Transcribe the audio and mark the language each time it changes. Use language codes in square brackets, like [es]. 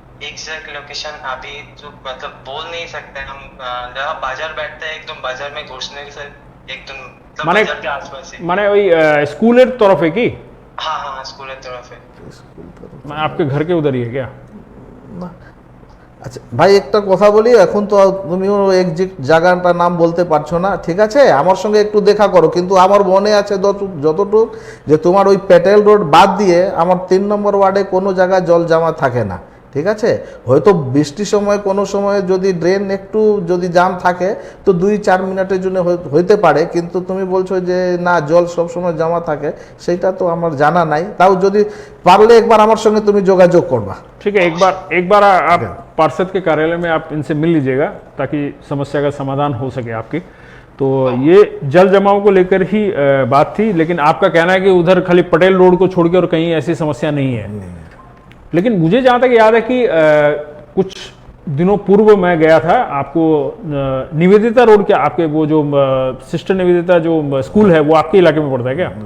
[hi] Exact location अभी तो मतलब बोल नहीं सकते हम। जहाँ बाजार बैठते हैं एकदम बाजार में घुसने से एकदम मतलब माने बाजार के आसपास ही। [bn] মানে ওই স্কুলের তরফে কি? [hi] हाँ हाँ हाँ, स्कूल की तरफ है। মানে आपके घर के उधर ही है क्या? [bn] না। আচ্ছা ভাই একটা কথা বলি, এখন তো তুমিও এক্সাক্ট জায়গাটার নাম বলতে পারছো না, ঠিক আছে? আমার সঙ্গে একটু দেখা করো, কিন্তু আমার মনে আছে যতটুক যে তোমার ওই প্যাটেল রোড বাদ দিয়ে আমার 3 নম্বর ওয়ার্ডে কোনো জায়গায় জল জমা থাকে না, ঠিক আছে? হয়তো বৃষ্টির সময় কোনো সময় যদি ড্রেন একটু যদি জাম থাকে তো 2-4 মিনিটের জন্য হইতে পারে, কিন্তু তুমি বলছো যে না জল সব সময় জমা থাকে, সেটা তো আমার জানা নাই। তাও যদি পারলে একবার আমার সঙ্গে তুমি যোগাযোগ করবা। [hi] ठीक है, एक बार आप पार्षद के कार्यालय में आप इनसे मिल लीजिएगा ताकि समस्या का समाधान हो सके आपकी। तो ये जल जमाव को लेकर ही बात थी, लेकिन आपका कहना है कि उधर खाली पटेल रोड को छोड़ के और कहीं ऐसी समस्या नहीं है। लेकिन मुझे जहाँ तक याद है कि कुछ दिनों पूर्व मैं गया था, आपको निवेदिता रोड क्या आपके वो जो सिस्टर निवेदिता जो स्कूल है वो आपके इलाके में पड़ता है क्या?